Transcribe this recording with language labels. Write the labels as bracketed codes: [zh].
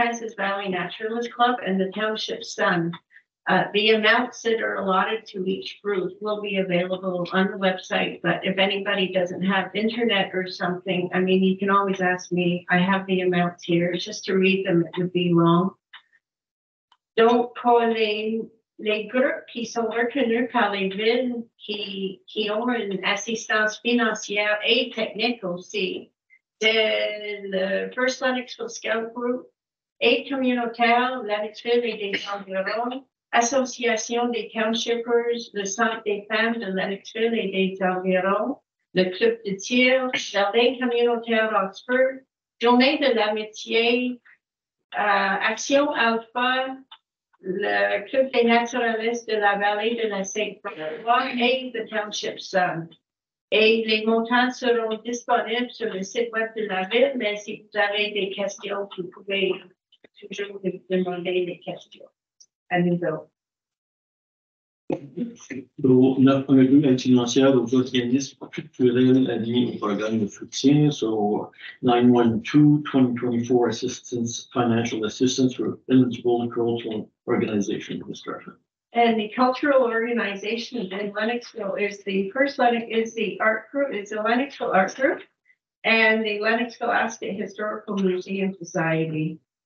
[en] Francis Valley Naturalist Club, and the Township Sun. The amounts that are allotted to each group will be available on the website, but if anybody doesn't have internet or something, I mean, you can always ask me. I have the amounts here. Just to read them, it would be long. [fr] Donc, pour les groupes qui sont reconnus par les villes qui ont une assistance financière et technique aussi, c'est le First Lennoxville Scout Group, Aide communautaire, Lennoxville et des environs, Association des Townshippers, le Centre des femmes de Lennoxville et des environs, le Club de tir, Jardin communautaire Oxford, Journée de l'amitié, Action Alpha, le Club des naturalistes de la vallée de la Sainte-Croix et le Township Sun. Et les montants seront disponibles sur le site web de la ville, mais si vous avez des questions, vous pouvez toujours demander des questions à nous autres. So, 9.2, aide financière aux organismes culturels alliés au programme de soutien. [en] So, 912, 2024 assistance, financial assistance for eligible cultural organization construction. And the cultural organization in Lennoxville is the art group, is the Lennoxville Art Group and the Lennoxville Ascot Historical Museum Society.